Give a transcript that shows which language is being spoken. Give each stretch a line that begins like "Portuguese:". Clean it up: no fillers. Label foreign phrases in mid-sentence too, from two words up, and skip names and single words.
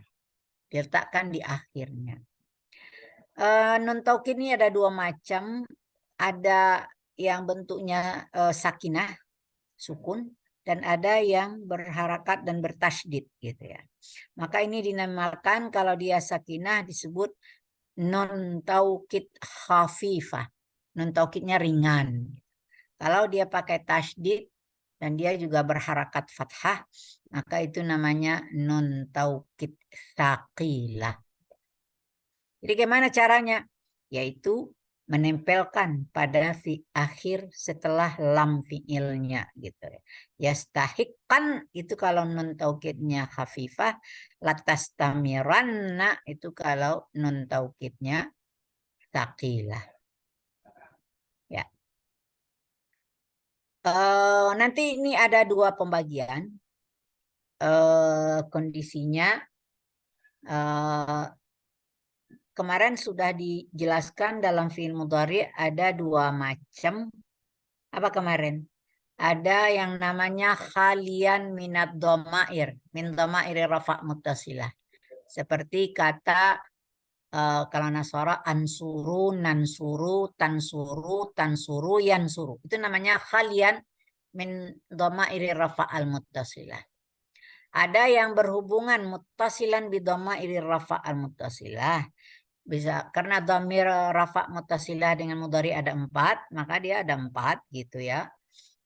Indonesian: Diletakkan di akhirnya.
Arabic: نون توكيد
Indonesian: ini ada 2 macam. Ada yang bentuknya sakinah, sukun, dan ada yang berharakat dan bertasydid gitu ya. Maka ini dinamakan kalau dia sakinah disebut
Arabic: نون توكيد خفيفة.
Indonesian: Nun taukidnya ringan. Kalau dia pakai tasydid dan dia juga berharakat fathah, maka itu namanya
Arabic: نون توكيد ثقيلة.
Indonesian: Jadi gimana caranya? Yaitu menempelkan pada akhir setelah lam fi'ilnya gitu. Yastahiqan itu kalau nun taukidnya khafifah, latastamiranna itu kalau nun taukidnya tsaqilah. Ya. Nanti ini ada 2 pembagian kondisinya. Kemarin sudah dijelaskan dalam fi'il mudhari ada 2 macam. Apa kemarin? Ada yang namanya
Arabic: خاليا من الضمائر، من ضمائر رفع متصلة.
Indonesian: Seperti kata kalau nasara
Arabic: انصروا، ننصر، تنصر، تنصر، ينصر.
Indonesian: Itu namanya
Arabic: خاليا من ضمائر رفع المتصلة.
Indonesian: Ada yang berhubungan
Arabic: متصلا بضمائر رفع المتصلة.
Indonesian: Bisa karena
Arabic: ضمير رفع متصلة
Indonesian: dengan mudhari ada 4, maka dia ada 4 gitu ya.